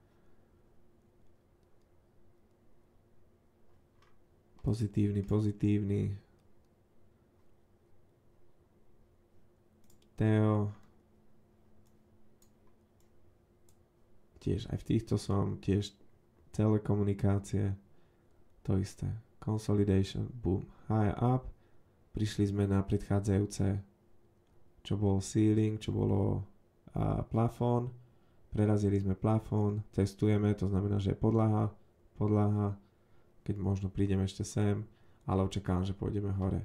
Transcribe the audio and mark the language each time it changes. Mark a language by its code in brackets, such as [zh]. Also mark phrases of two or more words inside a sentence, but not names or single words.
[sk] Pozitívny. Teo, tiež aj v týchto som, tiež telekomunikácie, to isté. [en] Consolidation, boom, high up. [sk] Prišli sme na predchádzajúce, čo bolo ceiling, čo bolo plafón. Prerazili sme plafón, testujeme, to znamená, že je podlaha, keď možno prídeme ešte sem, ale očakávam, že pôjdeme hore.